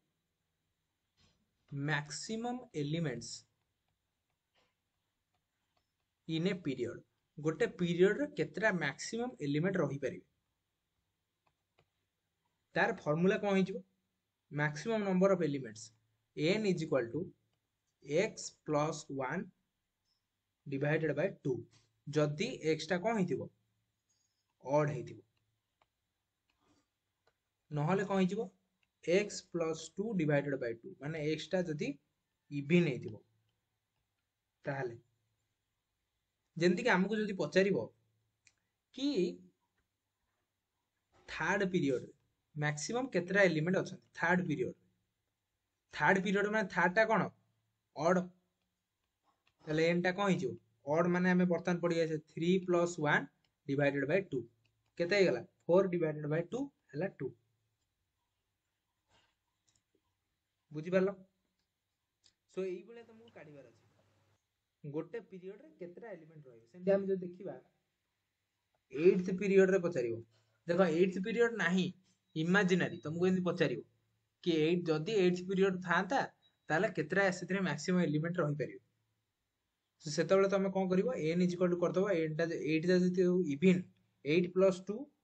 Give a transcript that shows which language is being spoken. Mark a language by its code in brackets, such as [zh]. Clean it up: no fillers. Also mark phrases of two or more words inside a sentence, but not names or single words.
[en] maximum elements in a period [or] ଗୋଟେ ପିରିୟଡରେ କେତେଟା [en] maximum element [or] ରହିପାରିବେ ତାର ଫର୍ମୁଲା କଣ ହେଇଯିବ [en] maximum number of elements n is equal to x plus 1 divided by 2 [or] ଯଦି x ଟା କଣ ହେଇଥିବ ଅଡ୍ ହେଇଥିବ ନହେଲେ କଣ ହେଇଯିବ [en] x plus 2 divided by 2 [or] ମାନେ x ଟା ଯଦି ଇଭିନ୍ ହେଇଥିବ ତାହେଲେ ଯେମିତି କି ଆମକୁ ଯଦି ପଚାରିବ କି [en] third period maximum [or] କେତେଟା ଏଲିମେଣ୍ଟ ଅଛନ୍ତି [en] third period [or] ମାନେ ଥାର୍ଡ ଟା କଣ ଅଡ୍ ତାହେଲେ n ଟା କଣ ହେଇଯିବ ଅଡ୍ ମାନେ ଆମେ ବର୍ତ୍ତମାନ ପଢି ଯାଇଛେ [en] 3 plus 1 divided by 2 [or] କେତେ ହେଇଗଲା [en] 4 divided by 2 [or] ହେଲା 2 ବୁଝିପାରିଲ ସୋ ଏଇଭଳିଆ ତମକୁ କାଢିବାର ଅଛି ଗୋଟେ ପିରିୟଡରେ କେତେଟା ଏଲିମେଣ୍ଟ ରହିବ ସେମିତି ଆମେ ଯଦି ଦେଖିବା 8th ପିରିୟଡରେ ପଚାରିବ ଦେଖ 8th ପିରିୟଡ ନାହିଁ ଇମାଜିନାରୀ ତମକୁ ଏମିତି ପଚାରିବ କି ଯଦି 8th ପିରିୟଡ ଥାନ୍ତା ତାହେଲେ କେତେଟା ସେଥିରେ [en] maximum element [or] ରହିପାରିବେ ସେତେବେଳେ ତମେ କଣ କରିବ [en] n is equal to [or] କରିଦବ 8 ଟା ଯଦି ଇଭିନ୍ 8 plus 2